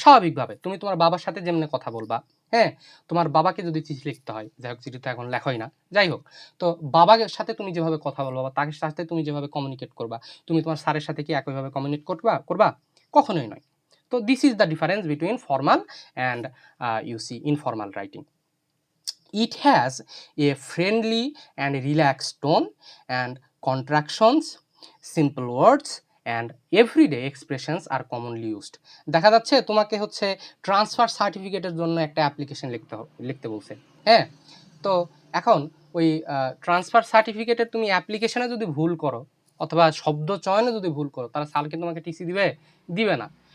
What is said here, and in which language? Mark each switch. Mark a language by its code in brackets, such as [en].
[bn] স্বাভাবিকভাবে তুমি তোমার বাবার সাথে যেমনি কথা বলবা, হ্যাঁ, তোমার বাবাকে যদি চিঠি লিখতে হয়, যাই হোক চিঠি তো এখন লেখাই না, যাই হোক, তো বাবার সাথে তুমি যেভাবে কথা বলবা বা তার সাথে তুমি যেভাবে কমিউনিকেট করবা, তুমি তোমার স্যারের সাথে কি একইভাবে কমিউনিকেট করবা? কখনোই নয়। তো [en] This is the difference between formal and informal writing. It has a friendly and relaxed tone, and contractions, simple words and everyday expressions are commonly used. [bn] দেখা যাচ্ছে তোমাকে হচ্ছে ট্রান্সফার সার্টিফিকেটের জন্য একটা অ্যাপ্লিকেশন লিখতে বলছে, হ্যাঁ, তো এখন ওই ট্রান্সফার সার্টিফিকেটের তুমি অ্যাপ্লিকেশনে যদি ভুল করো অথবা শব্দ চয়নে যদি ভুল করো, তাহলে স্যারকে তোমাকে টিসি দিবে না।